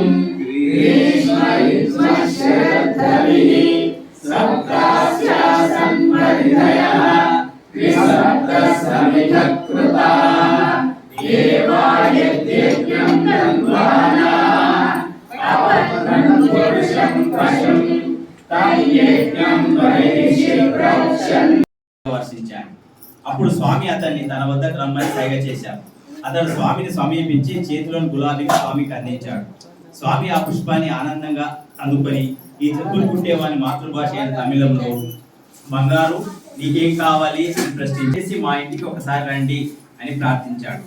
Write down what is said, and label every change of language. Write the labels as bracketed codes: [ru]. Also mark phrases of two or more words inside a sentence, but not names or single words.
[sa] ग्रीष्मयुष्मशरद्धविः सप्तास्यासन् परिधयः त्रिसप्तसमिधः कृताः देवा यज्ञं तन्वाना अपत्रं पुरुषं पशुं तं यज्ञं परिषि प्रवक्षन् [te] వర్షించాడు. అప్పుడు స్వామి అతన్ని తన వద్దకు రమ్మని సైగ చేశాడు. అతడు స్వామిని సమీపించి చేతిలోని గులాబీని స్వామికి అందించాడు. స్వామి ఆ పుష్పాన్ని ఆనందంగా అందుకొని ఈ చెప్పులు కుట్టేవాని మాతృభాష అయిన తమిళంలో బంగారు నీకేం కావాలి అని ప్రశ్నించేసి మా ఇంటికి ఒకసారి రండి అని ప్రార్థించాడు.